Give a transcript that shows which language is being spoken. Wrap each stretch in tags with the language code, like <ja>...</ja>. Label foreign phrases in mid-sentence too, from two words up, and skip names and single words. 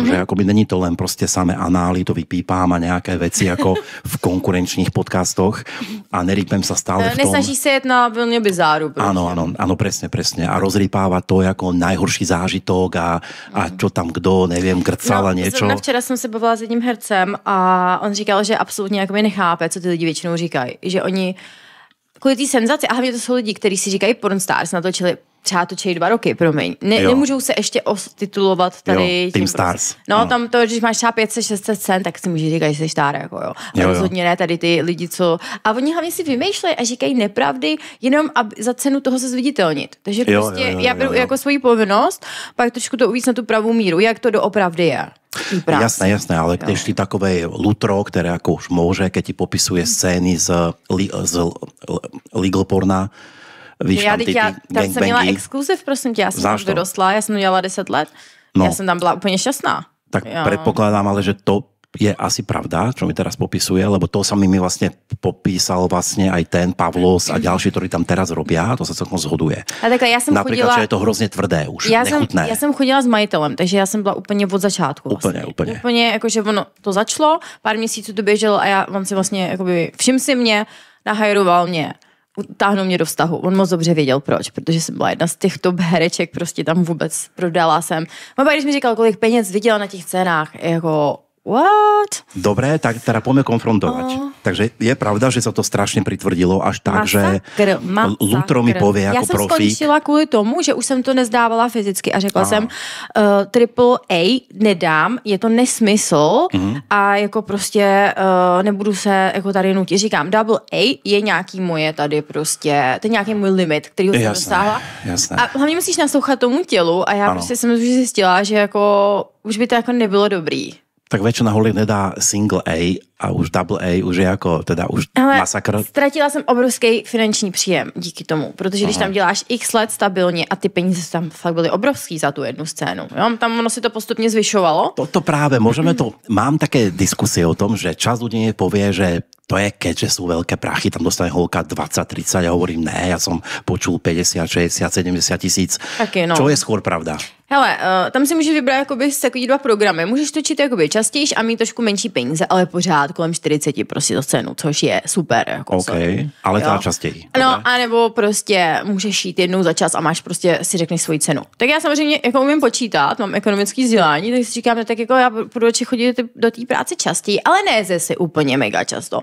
<sk>Že akoby není to len proste samé anály, to vypípám a nejaké veci ako v konkurenčných podcastoch a nerýpem sa stále v tom. Nesnažíš sa jet na vlne bizáru. Áno, presne. A rozrýpáva to ako najhorší zážitok a čo tam kdo, neviem, grcal a niečo.</sk> <cs>Včera jsem se bavila s jedním hercem a on říkal, že absolutně jakoby nechápe, co ty lidi většinou říkají. Že oni kvůli té senzaci, a hlavně to jsou lidi, kteří si říkají pornstars, natočili 2 roky, promiň. Nemůžou se ještě titulovat tady. Team Stars. No, tam to, když máš třeba 500-600 cent, tak si můžeš říkat, že jsi star, jako jo. A rozhodně ne tady ty lidi, co... A oni hlavně si vymýšlejí a říkají nepravdy, jenom za cenu toho se zviditelnit. Takže prostě já beru jako svoji povinnost, pak trošku to uvíc na tu pravou míru, jak to doopravdy je.</cs> <sk>Jasné, ale keď ty takové lutro, ktoré ako už môže, keď ti popisuje scény z legal porna, víš,</sk> <cs>tam jsem měla exkluziv, prosím tě, já jsem už vyrostla, já jsem to dělala 10 let. Já jsem tam byla úplně šťastná.</cs> <sk>Tak predpokladám ale, že to je asi pravda, čo mi teraz popisuje, lebo to sa mi vlastne popísal vlastne aj ten Pavlos a ďalší, ktorí tam teraz robia, to sa celkom zhoduje.</sk> <cs>A takhle, já jsem</cs> <sk>napríklad, že je to hrozně tvrdé už, nechutné.</sk> <cs>Já jsem chodila s majitelem, takže já jsem byla úplně od začátku. Úplně, jakože ono to začalo, pár měsíců to běželo a on si vlastně, jakoby, všim si mě, nahajroval mě, utáhnul mě do vztahu. On moc dobře věděl proč, protože jsem byla jedna z těch top hereček, prostě tam vůbec prodala jsem. Mama, když mi říkal, kolik peněz viděla na těch cenách, jako what?</cs> <sk>Dobre, tak teda poďme konfrontovať. Takže je pravda, že sa to strašne pritvrdilo až tak, že Lutro mi povie ako profík.</sk> <cs>Já jsem skončila kvůli tomu, že už jsem to nezdávala fyzicky a řekla jsem triple A nedám, je to nesmysl a jako prostě nebudu se jako tady nutit. Říkám, double A je nějaký moje tady prostě, to je nějaký můj limit, který jsem dosáhla.</cs> <sk>Jasné.</sk> <cs>A hlavně musíš naslouchat tomu tělu a já prostě jsem už zjistila, že jako už by to jako nebylo dobrý.</cs> <sk>Tak väčšina holek nedá single A a už double A už je jako teda už masakr.</sk> <cs>Ztratila jsem obrovský finanční příjem díky tomu, protože když tam děláš x let stabilně a ty peníze tam fakt byly obrovský za tu jednu scénu. Jo? Tam ono si to postupně zvyšovalo.</cs> <sk>To práve, môžeme to, mám také diskusie o tom, že časť ľudí povie, že to je, keďže sú veľké prachy, tam dostane holka 20-30 a hovorím, ne, ja som počul 50, 60, 70 tisíc.</sk> <cs>Taky, no.</cs> <sk>Čo je skôr pravda?</sk> <cs>Hele, tam si můžeš vybrat jakoby takový dva programy. Můžeš točit jakoby častěji a mít trošku menší peníze, ale pořád kolem 40 prostě za cenu, což je super. Jako OK, ale teda častěji. No, anebo prostě můžeš jít jednou za čas a máš prostě si řekneš svoji cenu. Tak já samozřejmě jako umím počítat, mám ekonomické vzdělání, tak si říkám, no, tak jako já budu radši chodit do té práce častěji, ale ne si úplně mega často.</cs>